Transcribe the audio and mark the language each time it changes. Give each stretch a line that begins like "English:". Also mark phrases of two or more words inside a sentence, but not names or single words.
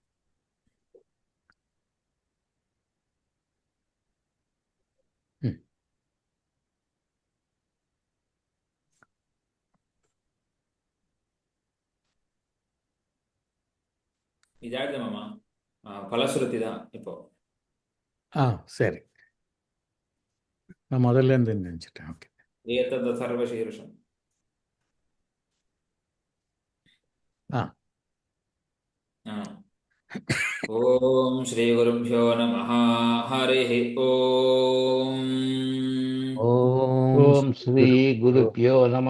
Kannada: ಇದಾಗಿದೆ ಮಾಮ, ಫಲಶ್ರುತಿ
Tamil: தான் இப்போ. சரி, நான் முதல்ல இருந்து நினச்சிட்டேன். ஓகே.
Sanskrit: एतद् सर्वशीर्षं। ॐ श्री गुरुभ्यो नमः. हरि ॐ. ॐ श्री गुरुभ्यो नमः.